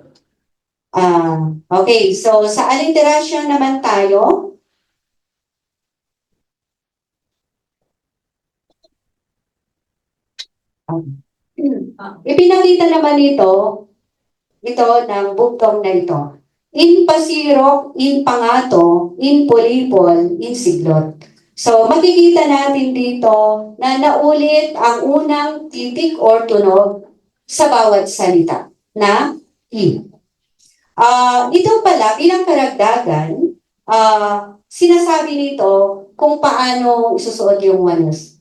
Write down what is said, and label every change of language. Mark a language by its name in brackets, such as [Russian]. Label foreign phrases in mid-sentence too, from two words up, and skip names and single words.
[Filipino] Okay, so sa alliteration naman tayo. Ipinakita naman ito ng bugtong na ito. [Tausug] In pasirok, in pangato, in polipol, in siglot. [Filipino] So, makikita natin dito na naulit ang unang titik or tunog sa bawat salita na i. Ito pala, bilang karagdagan, sinasabi nito kung paano isusuot yung wanas.